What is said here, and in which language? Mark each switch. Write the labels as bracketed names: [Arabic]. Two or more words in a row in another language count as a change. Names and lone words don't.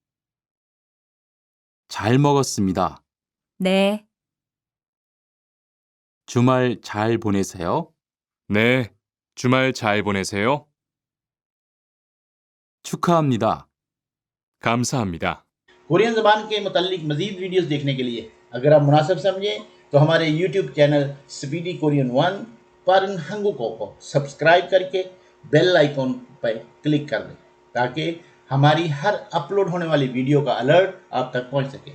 [Korean] 잘 먹었습니다. 네. 주말 잘 보내세요. 네, 주말 잘 보내세요. 축하합니다. 감사합니다. [Urdu] کورین زبان کے متعلق مزید ویڈیوز دیکھنے کے لیے اگر آپ مناسب سمجھیں تو ہمارے یوٹیوب چینل اسپیڈی کورین 1 پارن ہنگوکو کو سبسکرائب کر کے [English] bell icon [Urdu] پر کلک کر دیں تاکہ ہماری ہر اپلوڈ ہونے والی ویڈیو کا الرٹ آپ تک پہنچ سکے.